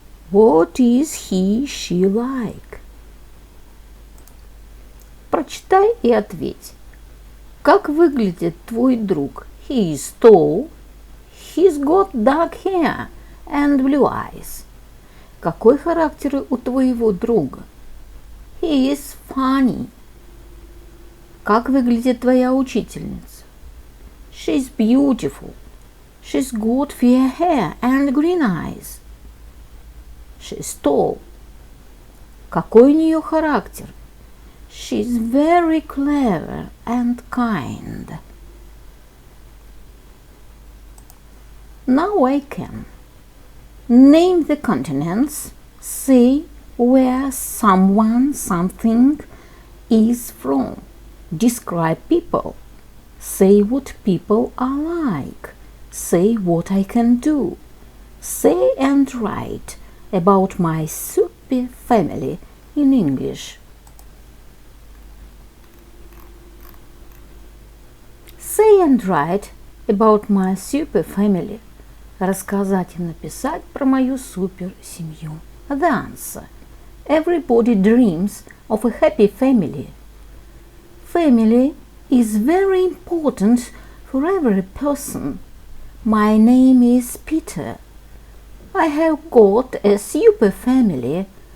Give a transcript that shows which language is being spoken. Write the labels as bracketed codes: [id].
[en] What is he, she like? [ru] Прочитай и ответь. Как выглядит твой друг? [en] He is tall. He's got dark hair and blue eyes. [ru] Какой характер у твоего друга? [en] He is funny. [ru] Как выглядит твоя учительница? [en] She's beautiful. She's got fair hair and green eyes. She's tall. [ru] Какой у нее характер? [en] She's very clever and kind. Now I can. Name the continents. Say where someone, something is from. Describe people. Say what people are like. Say what I can do. Say and write about my super family in English. Say and write about my super family. [ru] Рассказать и написать про мою супер семью. [en] The answer. Everybody dreams of a happy family. Family is very important for every person. My name is Peter. I have got a super family.